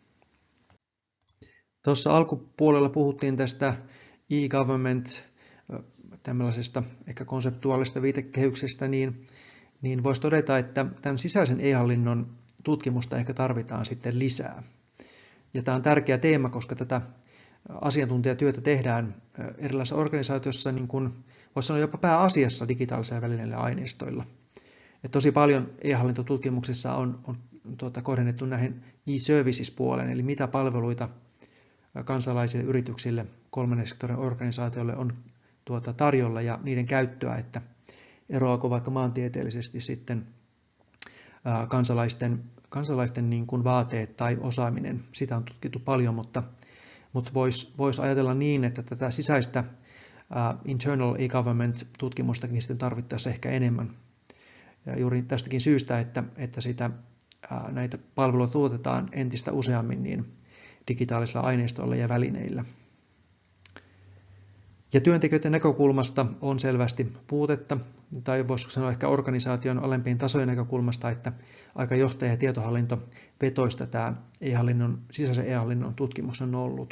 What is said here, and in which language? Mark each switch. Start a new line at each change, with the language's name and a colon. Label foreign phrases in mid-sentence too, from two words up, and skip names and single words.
Finnish: Tuossa alkupuolella puhuttiin tästä e-government, tämmöisestä ehkä konseptuaalista viitekehyksestä, niin voisi todeta, että tämän sisäisen e-hallinnon tutkimusta ehkä tarvitaan sitten lisää. Ja tämä on tärkeä teema, koska tätä asiantuntijatyötä tehdään erilaisissa organisaatioissa, niin kuin voisi sanoa jopa pääasiassa digitaalisilla välineillä ja aineistoilla. Et tosi paljon e-hallintotutkimuksissa on kohdennettu näihin e-services-puoleen, eli mitä palveluita kansalaisille, yrityksille, kolmannen sektorin organisaatioille on tarjolla ja niiden käyttöä, että eroako vaikka maantieteellisesti sitten kansalaisten niin kuin vaateet tai osaaminen. Sitä on tutkittu paljon, mutta voisi ajatella niin, että tätä sisäistä internal e-government-tutkimustakin sitten tarvittaisiin ehkä enemmän. Ja juuri tästäkin syystä, että näitä palveluita tuotetaan entistä useammin niin digitaalisilla aineistoilla ja välineillä. Ja työntekijöiden näkökulmasta on selvästi puutetta, tai voisi sanoa ehkä organisaation alempien tasojen näkökulmasta, että aika johtaja- ja tietohallinto vetoista tämä sisäisen e-hallinnon tutkimus on ollut.